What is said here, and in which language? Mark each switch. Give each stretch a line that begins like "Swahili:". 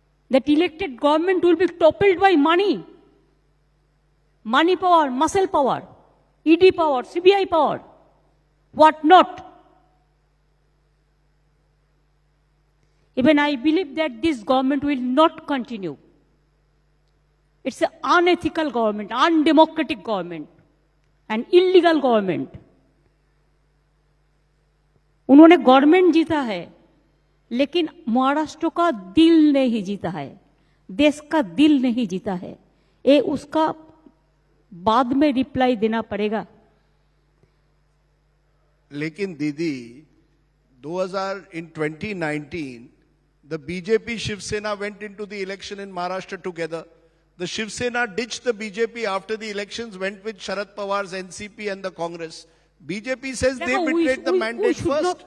English: That elected government will be toppled by money. Money power, muscle power, ED power, CBI power, what not. Even I believe that this government will not continue. It's an unethical government, undemocratic government, an illegal government.
Hindi: उन्होंने government जीता है, लेकिन महाराष्ट्र का दिल नहीं जीता है, देश का दिल नहीं जीता है. ये उसका बाद में रिप्लाई देना पड़ेगा. लेकिन दीदी,
English: 2019, the BJP Shiv Sena went into the election in Maharashtra together. The Shiv Sena ditched the BJP after the elections, went with Sharad Pawar's NCP and the Congress. BJP says they betrayed the mandate first.